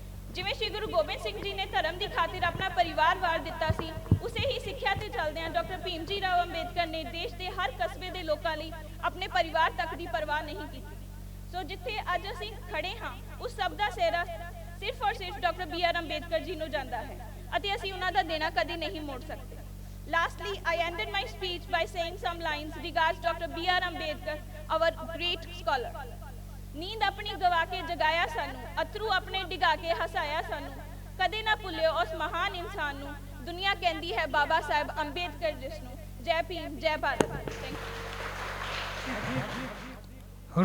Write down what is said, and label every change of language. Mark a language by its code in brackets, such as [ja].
[pa] ਜਿਵੇਂ ਸ਼੍ਰੀ ਗੁਰੂ ਗੋਬਿੰਦ ਸਿੰਘ ਜੀ ਨੇ ਧਰਮ ਦੀ ਖਾਤਰ ਆਪਣਾ ਪਰਿਵਾਰ ਵਾਰ ਦਿੱਤਾ ਸੀ, ਉਸੇ ਹੀ ਸਿੱਖਿਆ ਤੇ ਚੱਲਦਿਆਂ ਡਾਕਟਰ ਭੀਮ ਜੀ ਰਾਓ ਅੰਬੇਦਕਰ ਨੇ ਦੇਸ਼ ਦੇ ਹਰ ਕਸਬੇ ਦੇ ਲੋਕਾਂ ਲਈ ਆਪਣੇ ਪਰਿਵਾਰ ਤੱਕ ਦੀ ਪਰਵਾਹ ਨਹੀਂ ਕੀਤੀ। ਸੋ ਜਿੱਥੇ ਅੱਜ ਅਸੀਂ ਖੜੇ ਹਾਂ, ਉਸ ਸਭ ਦਾ ਸਿਹਰਾ ਸਿਰਫ ਔਰ ਸਿਰਫ ਡਾਕਟਰ B.R. ਅੰਬੇਦਕਰ ਜੀ ਨੂੰ ਜਾਂਦਾ ਹੈ ਅਤੇ ਅਸੀਂ ਉਹਨਾਂ ਦਾ ਦੇਣਾ ਕਦੇ ਨਹੀਂ ਮੋੜ ਸਕਦੇ। [en] Lastly, I ended my speech by saying some lines regards Dr. B.R. Ambedkar, our great scholar. [pa] ਨੀਂਦ ਆਪਣੀ ਗਵਾ ਕੇ ਜਗਾਇਆ ਸਾਨੂੰ, ਅਥਰੂ ਆਪਣੇ ਡਿਗਾ ਕੇ ਹਸਾਇਆ ਸਾਨੂੰ, ਕਦੇ ਨਾ ਭੁੱਲਿਓ ਉਸ ਮਹਾਨ ਇਨਸਾਨ ਨੂੰ, ਦੁਨੀਆ ਕਹਿੰਦੀ ਹੈ ਬਾਬਾ ਸਾਹਿਬ ਅੰਬੇਦਕਰ ਜਿਸ ਨੂੰ। ਜੈ ਭੀਮ, ਜੈ ਭਾਰਤ। Thank you.